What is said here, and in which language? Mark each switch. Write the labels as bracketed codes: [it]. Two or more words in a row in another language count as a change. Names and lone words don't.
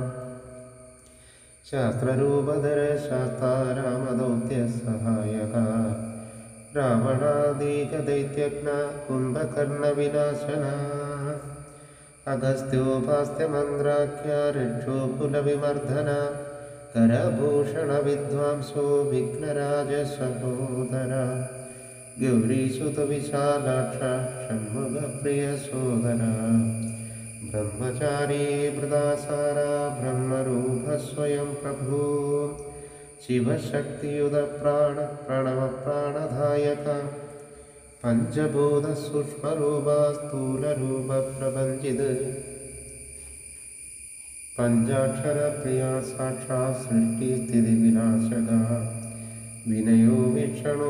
[sa] ശാസ്ത്രരൂപധര ശാസ്താരാമദൗത്യ സഹായക രാവണാദീകദൈത്യജ്ഞ കുംഭകർണവിനാശന അഗസ്ത്യോപാസ്ത്യമന്ത്രാഖ്യ രക്ഷോകുലവിമർദ്ദന കരഭൂഷണവിദ്വാംസോ വിഘ്നരാജസഹോദര ഗൗരീസുതവിശാലാക്ഷ ഷൺമുഖപ്രിയ സോദര ब्रह्मचारी वृदासारा ब्रह्मरूप स्वयं प्रभु ശിവശക്തിയുത പ്രണവപ്രാണധായക പഞ്ചഭൂത സൂക്ഷ്മരൂപ സ്ഥൂലരൂപ പ്രപഞ്ചിത് പഞ്ചാക്ഷര പ്രിയ സാക്ഷാത് സൃഷ്ടിസ്ഥിതി വിനാശക വിനയോ വീക്ഷണോ